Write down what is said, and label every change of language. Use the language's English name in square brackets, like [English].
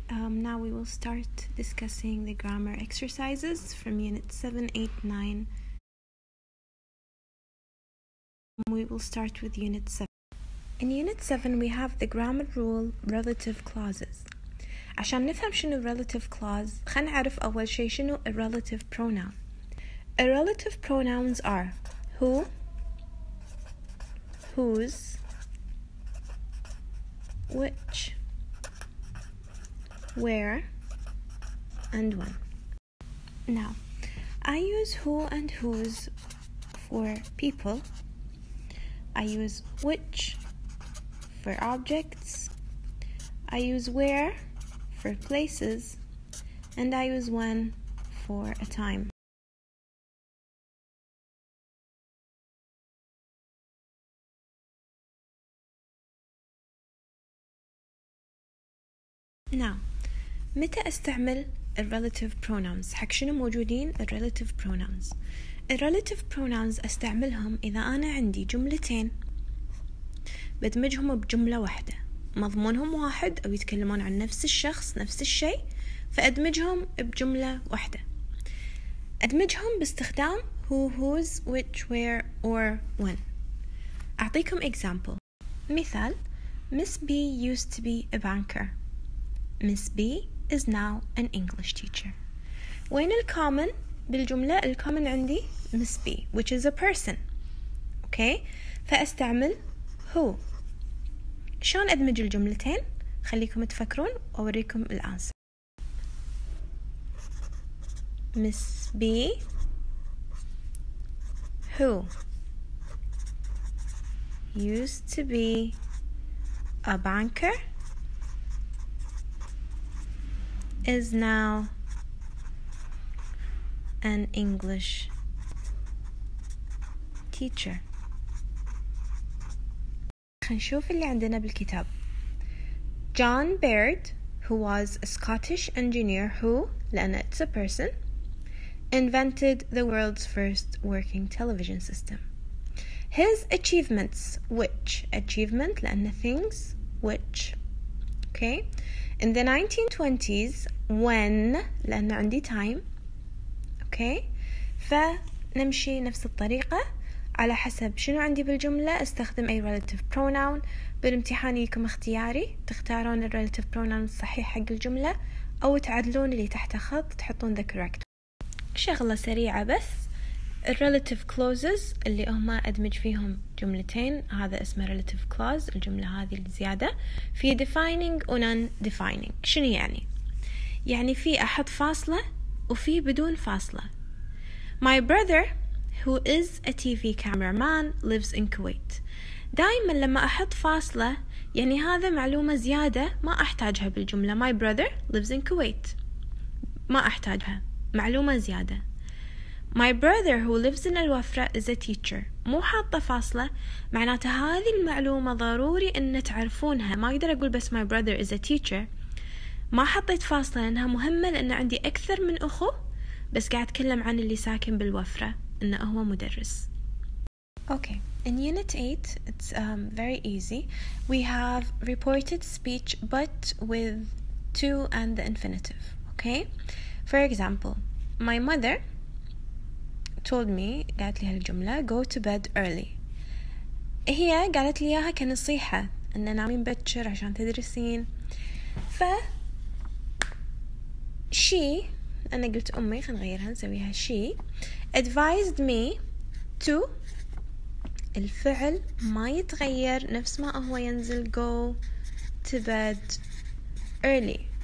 [English] Now we will start discussing the grammar exercises from Unit 7, 8, 9. We will start with Unit 7. In Unit 7 we have the grammar rule relative clauses. [Arabic] عشان نفهم شنو relative clause خلينا نعرف أول شيء شنو [English] a relative pronoun. A relative pronouns are who, whose, which, where, and when. Now, I use who and whose for people. I use which for objects. I use where for places. And I use when for a time. [Arabic] Now, متى استعمل relative pronouns؟ حق شنو موجودين relative pronouns؟ relative pronouns استعملهم إذا أنا عندي جملتين بدمجهم بجملة واحدة، مضمونهم واحد أو يتكلمون عن نفس الشخص نفس الشيء، فأدمجهم بجملة واحدة. أدمجهم باستخدام [English] who, whose, which, where, or when. [Arabic] أعطيكم example. مثال: [English] Miss B used to be a banker. Miss B is now an English teacher. [Arabic] وين الكومن بالجملة؟ الكومن عندي [English] Miss B which is a person. okay? [Arabic] فأستعمل who. شلون أدمج الجملتين؟ خليكم تفكرون وأوريكم الآنسر. [English] Miss B who used to be a banker is now an English teacher. [Arabic] خنشوف اللي عندنا بالكتاب. [English] John Baird, who was a Scottish engineer who, [Arabic] لأن [English] it's a person, invented the world's first working television system. His achievements, which achievement [Arabic] لأن [English] things which. okay? In the 1920s when [Arabic] لأن عندي [English] time. okay? [Arabic] فنمشي نفس الطريقة على حسب شنو عندي بالجملة استخدم أي relative pronoun. بالامتحان يكون اختياري تختارون ال relative pronoun الصحيح حق الجملة أو تعدلون اللي تحت خط تحطون [English] the correct. [Arabic] شغلة سريعة بس ال relative clauses اللي هما أدمج فيهم جملتين هذا اسمه relative clause. الجملة هذه الزيادة في defining و non-defining. شنو يعني؟ يعني في أحط فاصلة وفي بدون فاصلة. [English] My brother who is a TV cameraman lives in Kuwait. [Arabic] دائما لما أحط فاصلة يعني هذا معلومة زيادة ما أحتاجها بالجملة. [English] My brother lives in Kuwait [Arabic] ما أحتاجها، معلومة زيادة. [English] My brother who lives in الوفرة is a teacher. [Arabic] مو حاطة فاصلة معناته هذه المعلومة ضروري إن تعرفونها. ما أقدر أقول بس [English] my brother is a teacher. [Arabic] ما حطيت فاصلة لأنها مهمة لأن عندي أكثر من أخو بس قاعد أتكلم عن اللي ساكن بالوفرة إنه هو مدرس. [English] Okay, in Unit 8 it's very easy. We have reported speech but with to and the infinitive. Okay, for example, my mother told me [Arabic] قالت لي هالجملة [English] go to bed early. [Arabic] هي قالت لي إياها كنصيحة إن نامين بكر عشان تدرسين. ف she أنا قلت أمي خلينا نغيرها نسويها [English] she advised me to. [Arabic] الفعل ما يتغير نفس ما هو ينزل [English] go to bed early.